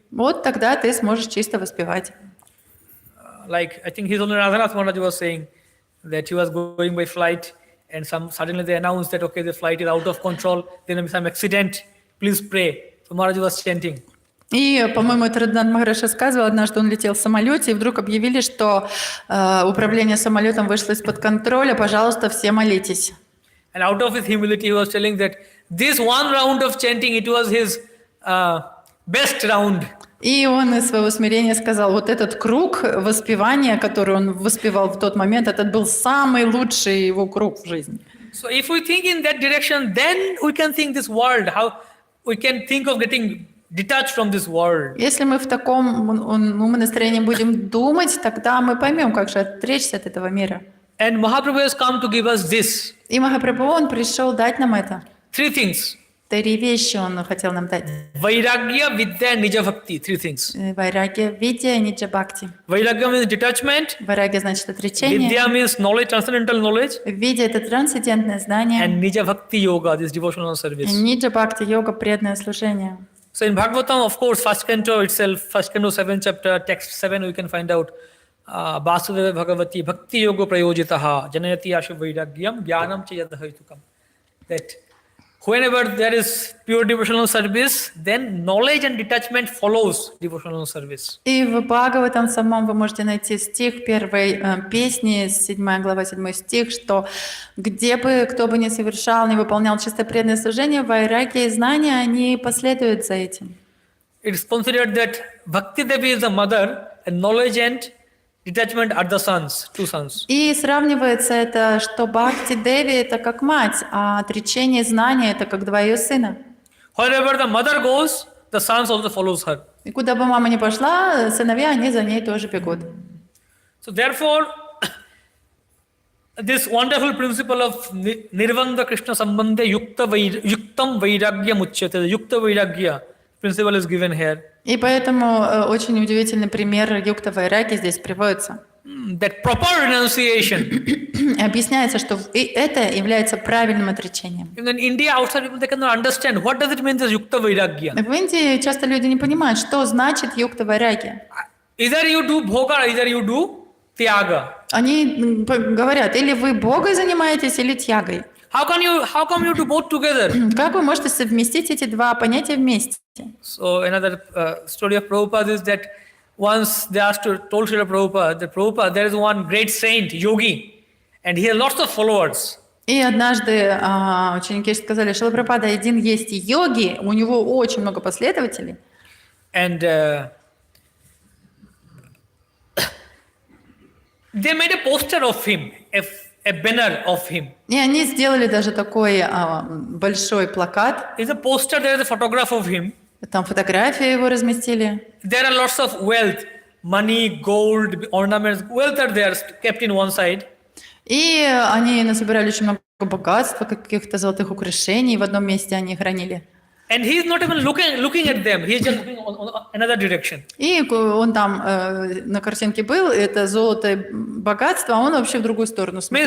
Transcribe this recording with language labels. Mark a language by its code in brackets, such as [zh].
[ru] Вот тогда ты сможешь чисто воспевать. [en] Like I think his Holiness Radhanath Maharaj was saying that he was going by flight and suddenly they announced that okay, the flight is out of control, there may be some accident, please pray. So Maharaj was chanting. [ru] И, по-моему, это Радханат Махарадж рассказывал, однажды он летел в самолете, и вдруг объявили, что управление самолетом вышло из-под контроля, пожалуйста, все молитесь. [en] And out of his humility, he was telling that this one round of chanting, it was his best round. [ru] И он из своего смирения сказал, вот этот круг воспевания, который он воспевал в тот момент, это был самый лучший его круг в жизни. [en] So if we think in that direction, then we can think this world, how we can think of getting detached from this world. [ru] Если мы в таком настроении будем думать, тогда мы поймем, как же отречься от этого мира. [en] And Mahaprabhu has come to give us this. [ru] И Махапрабху, он пришел дать нам это. [en] 3 things. [ru] 3 вещи он хотел нам дать. [en] Vairagya, Vidya, Nija Bhakti. 3 things. [ru] Вайрагья, видья, ниджа бхакти. [en] Vairagya means detachment. [ru] Вайрагья значит отречение. [en] Vidya means knowledge, transcendental knowledge. [ru] Видья — это трансцендентное знание. [en] And Nija Bhakti Yoga, this devotional service. [ru] Ниджа бхакти, йога, преданное служение. [en] So in Bhagavatam, of course, first canto itself, first canto 7th chapter, text 7, we can find out [sa] Vasudeva Bhagavati Bhakti Yoga Prayojitaha Janayati Ashu Vairagyam Jnanam Chayadhaitukam. [en] That whenever there is pure devotional service, then knowledge and detachment follows devotional service. [ru] И в Бхагаватам самом вы можете найти стих первой песни, 7 глава, 7 стих, что где бы кто бы ни совершал, не выполнял чисто преданное служение, вайрагья и знания, они последуют за этим. [en] It is considered that Bhakti Devi is the mother and knowledge and detachment are the sons, 2 sons. [ru] И сравнивается это, что Бхакти Деви — это как мать, а отречение знания — это как 2 ее сына. [en] Wherever the mother goes, the sons also follows her. [ru] И куда бы мама ни пошла, сыновья, они за ней тоже бегут. [en] So therefore, this wonderful principle of [sa] Nirvanda Krishna Sambandhe Yuktam Vairagya Muchyate, [en] Yukta Vairagya principle is given here. [ru] И поэтому очень удивительный пример юкта вайраги здесь приводится. [en] That proper renunciation. [ru] Объясняется, что это является правильным отречением. [en] In India, outside people, they cannot understand what does it mean this Yukta Vairagya. [ru] В Индии часто люди не понимают, что значит юкта вайраги. [en] Either you do bhoga, either you do tyaga. [ru] Они говорят, или вы Богой занимаетесь, или тьягой. [en] How come you do both together? [ru] Как вы можете совместить эти два понятия вместе? [en] So another story of Prabhupada is that once they told Srila Prabhupada, that Prabhupada, there is one great saint, yogi, and he has lots of followers. [ru] И однажды ученики сказали, Шрила Прабхупада, один есть йоги, у него очень много последователей. [en] And they made a poster of him, a banner of him. [ru] И они сделали даже такой большой плакат. [en] It's a poster, there is a photograph of him. [ru] Там фотографии его разместили. [en] There are lots of wealth, money, gold, ornaments, wealth are there kept in one side. [ru] И они насобирали очень много богатства, каких-то золотых украшений, в одном месте они хранили. [en] And he is not even looking at them, he is just looking on another direction. [ru] И он там на картинке был, это золото, богатство, а он вообще в другую сторону смотрел.